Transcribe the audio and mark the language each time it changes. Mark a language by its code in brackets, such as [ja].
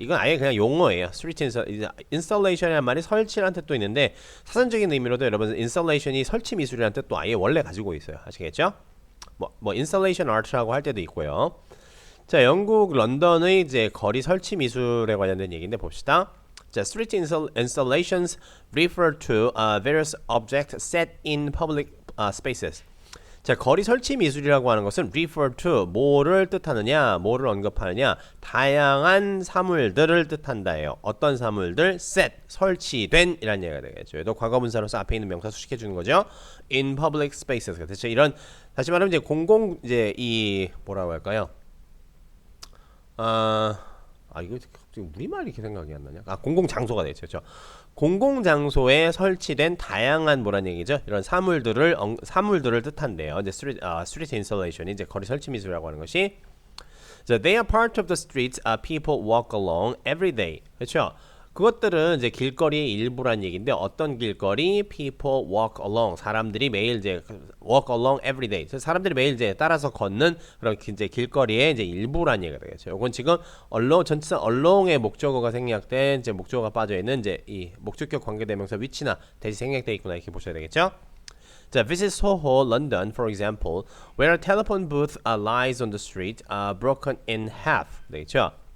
[ko] 이건 아예 그냥 용어예요. street installation이라는 말이 설치라는 뜻도 있는데 사전적인 의미로도 여러분 installation이 설치 미술이라는 뜻도 아예 원래 가지고 있어요. 아시겠죠? 뭐 installation art라고 할 때도 있고요. 자, 영국 런던의 이제 거리 설치 미술에 관련된 얘기인데 봅시다. [en] 자, street installations refer to various objects set in public spaces. [ko] 자, 거리 설치 미술이라고 하는 것은 refer to 뭐를 뜻하느냐, 뭐를 언급하느냐, 다양한 사물들을 뜻한다예요. 어떤 사물들? set, 설치된 이라는 얘기가 되겠죠. 얘도 과거분사로서 앞에 있는 명사 수식해 주는 거죠. [en] in public spaces. [ko] 대체 이런 다시 말하면 이제 이제 이 뭐라고 할까요? 이거 갑자기 우리말이 이렇게 생각이 안 나냐? 공공장소가 되죠. 그렇죠? 공공장소에 설치된 다양한 뭐란 얘기죠? 이런 사물들을 뜻한대요. 이제 street installation이 이제 거리 설치 미술이라고 하는 것이. [en] So they are part of the streets people walk along every day. [ko] 그렇죠? 그것들은 이제 길거리의 일부란 얘기인데 어떤 길거리? [en] People walk along. [ko] 사람들이 매일 이제 [en] walk along every day. [ko] 사람들이 매일 이제 따라서 걷는 그런 이제 길거리의 이제 일부란 얘기가 되겠죠. 이건 지금 전치사 along의 목적어가 생략된 이제 목적어가 빠져 있는 이제 이 목적격 관계대명사 위치나 대시 생략돼 있구나 이렇게 보셔야 되겠죠. [en] 자, visit Soho, London, for example, where a telephone booth lies on the street, broken in half. [ko] 되겠죠.